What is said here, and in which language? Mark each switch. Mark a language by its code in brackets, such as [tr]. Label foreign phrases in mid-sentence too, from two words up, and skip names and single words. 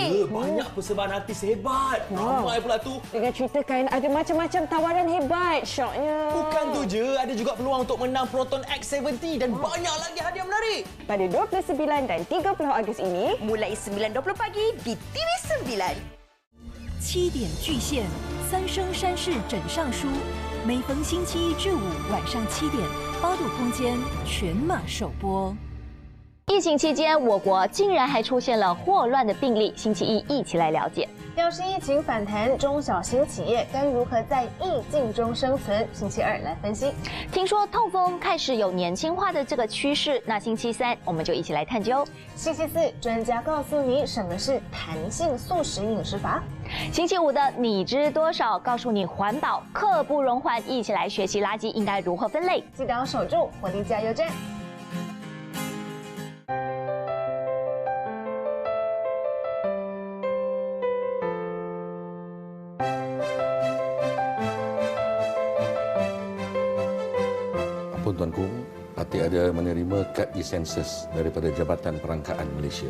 [ms] Banyak persembahan artis hebat. Ramai pula tu. Dengan ceritakan ada macam-macam tawaran hebat. Syoknya. Bukan tu je, ada juga peluang untuk menang Proton X70 dan banyak lagi hadiah menarik. Pada 29 dan 30 Ogos ini, Mulai 9.20 pagi di TV9. [zh] 7 点巨献，三生山势枕上书。每逢星期一至五晚上7点，八度空间全马首播。疫情期间，我国竟然还出现了霍乱的病例。星期一一起来了解。要是疫情反弹，中小型企业该如何在疫境中生存？星期二来分析。听说痛风开始有年轻化的这个趋势，那星期三我们就一起来探究。星期四，专家告诉你什么是弹性素食饮食法。星期五的你知多少，告诉你环保刻不容缓，一起来学习垃圾应该如何分类。记得要守住活力加油站。 [ms] Tuanku, Atik ada menerima kad e-sensus daripada Jabatan Perangkaan Malaysia.